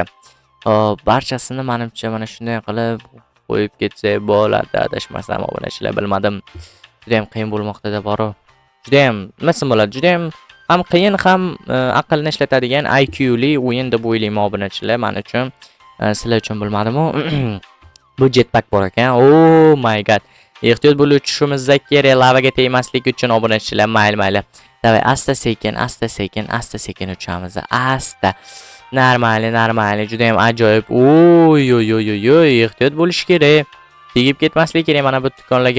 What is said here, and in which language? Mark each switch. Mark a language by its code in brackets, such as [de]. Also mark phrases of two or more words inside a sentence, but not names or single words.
[uz] Hop, barchasini menimcha mana shunday qilib qo'yib ketsak bo'ladi, adashmasam, obunachilar, bilmadim. Juda ham qiyin bo'lmoqda-da bor. Juda ham nima bo'ladi? Juda ham qiyin, ham aqlni ishlatadigan IQ li o'yin deb o'ylayman, obunachilar, men uchun. Sizlar uchun bilmadim-ku. Bu jetpack bor ekan. [en] Oh my god. [uz] Ehtiyot bo'lib uchishimiz kerak, lavaga tegmaslik uchun, obunachilar. Mayli. Davay, asta sekin uchamiz. Asta. Normali. Juda ham ajoyib. Oy, ehtiyot bo'lish kerak. Tegib ketmaslik kerak mana bu tikonlarga.